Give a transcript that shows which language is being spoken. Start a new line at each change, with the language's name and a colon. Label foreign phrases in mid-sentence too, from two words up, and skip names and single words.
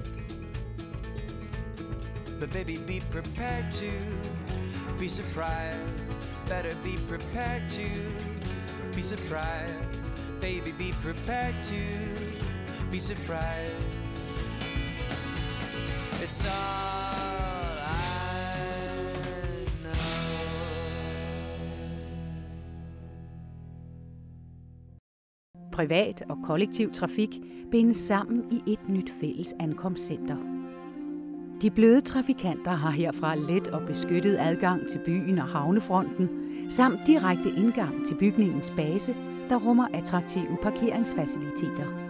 English: But baby, be prepared to be surprised. Better be prepared to be surprised. Baby, be prepared to be surprised. It's all I know.
Danish: Privat og kollektiv trafik bindes sammen i et nyt fælles ankomstcenter. De bløde trafikanter har herfra let og beskyttet adgang til byen og havnefronten, samt direkte indgang til bygningens base, der rummer attraktive parkeringsfaciliteter.